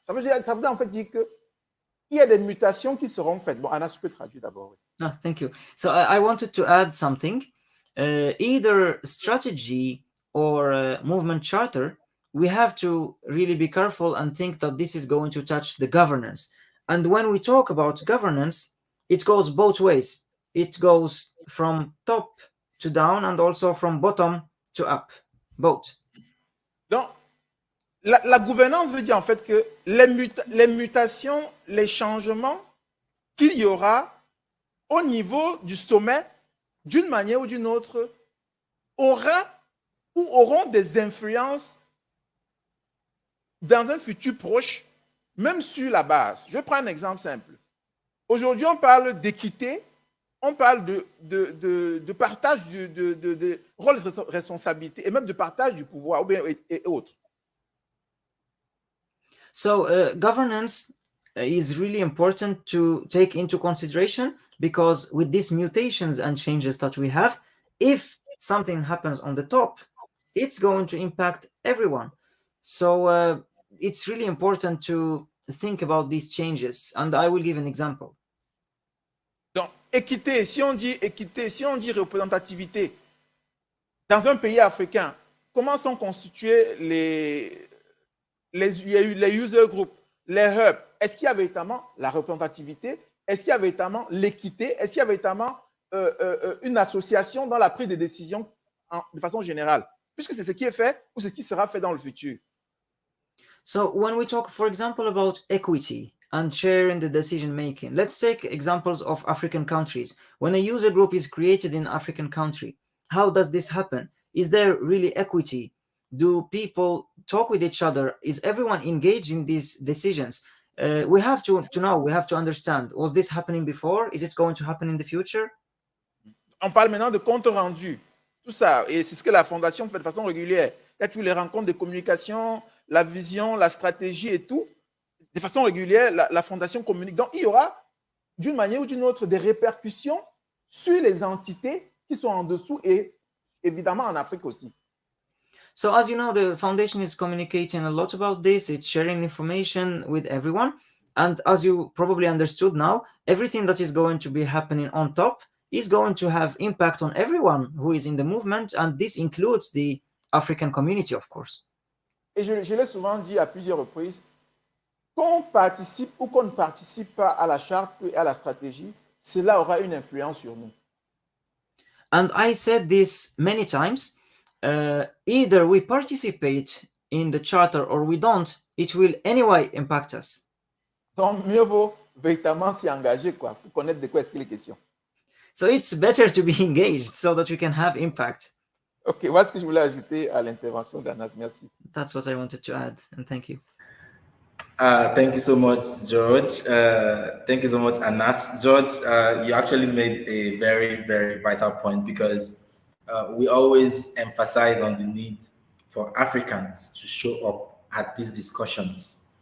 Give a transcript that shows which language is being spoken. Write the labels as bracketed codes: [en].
[fr] Ça veut en fait dire que il y a des mutations qui seront faites. Bon, Anass, je peux traduire d'abord. [en] Oh, thank you. So I wanted to add something. Either strategy or movement charter, we have to really be careful and think that this is going to touch the governance. And when we talk about governance, it goes both ways. It goes from top to down and also from bottom to up, both. [fr] Donc, la gouvernance veut dire en fait que les mutations, les changements qu'il y aura au niveau du sommet, d'une manière ou d'une autre, auront des influences dans un futur proche, même sur la base. Je prends un exemple simple. Aujourd'hui, on parle d'équité, on parle de partage de rôles de responsabilité et même de partage du pouvoir et autres. [en] So governance is really important to take into consideration because with these mutations and changes that we have, if something happens on the top, it's going to impact everyone. So it's really important to think about these changes. And I will give an example. [fr] Donc, équité, si on dit représentativité, dans un pays africain, comment sont constituées il y a eu les user groups, les hubs. Est-ce qu'il y a véritablement la représentativité? Est-ce qu'il y a véritablement l'équité? Est-ce qu'il y a véritablement une association dans la prise de décision de façon générale? Puisque c'est ce qui est fait ou ce qui sera fait dans le futur. [en] So when we talk, for example, about equity and share in the decision making, let's take examples of African countries. When a user group is created in an African country, how does this happen? Is there really equity? Do people talk with each other? Is everyone engaged in these decisions? We have to know, we have to understand, was this happening before? Is it going to happen in the future? [fr] On parle maintenant de compte rendu. Tout ça, et c'est ce que la Fondation fait de façon régulière. Il y a tous les rencontres de communication, la vision, la stratégie et tout. De façon régulière, la Fondation communique. Donc, il y aura, d'une manière ou d'une autre, des répercussions sur les entités qui sont en dessous et évidemment en Afrique aussi. [en] So as you know, the foundation is communicating a lot about this. It's sharing information with everyone. And as you probably understood now, everything that is going to be happening on top is going to have impact on everyone who is in the movement. And this includes the African community, of course. [fr] Et je l'ai souvent dit à plusieurs reprises, qu'on participe ou qu'on ne participe pas à la charte et à la stratégie, cela aura une influence sur nous. [en] And I said this many times. Either we participate in the charter or we don't, it will anyway impact us. [fr] Donc, mieux vaut véritablement s'y engager, quoi, pour connaître de quoi est-ce qu'il est question. [en] So it's better to be engaged so that we can have impact. [fr] Ok, voilà ce que je voulais ajouter à l'intervention d'Anass. Merci. [en] That's what I wanted to add, and thank you. Thank you so much, George. Thank you so much, Anass. George, you actually made a very, very vital point because we always emphasize on the need for Africans to show up at these discussions.